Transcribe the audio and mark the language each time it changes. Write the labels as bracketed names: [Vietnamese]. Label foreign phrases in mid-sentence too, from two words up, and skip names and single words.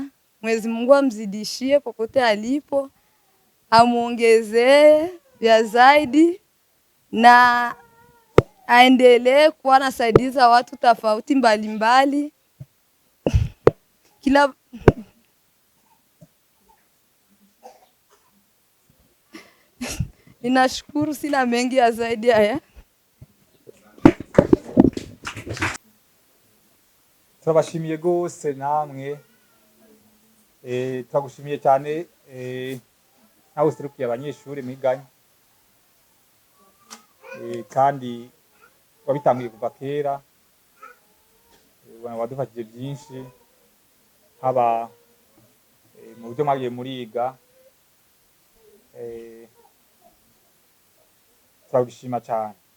[Swahili] Mwenyezi Mungu amzidishie popote alipo, amuongezee vya zaidi na aendelee kuwa anasaidiza watu tofauti mbalimbali. Kila ninashukuru, sina mengi ya zaidi haya. [Kinyarwanda] Turabashimiye gose namwe, turagushimiye cyane nawe userukiye abanyeshuri mwiganye, kandi wabitangiye kuva kera, wadufashije byinshi haba mu buryo mwagiye muriga, turabishima cyane.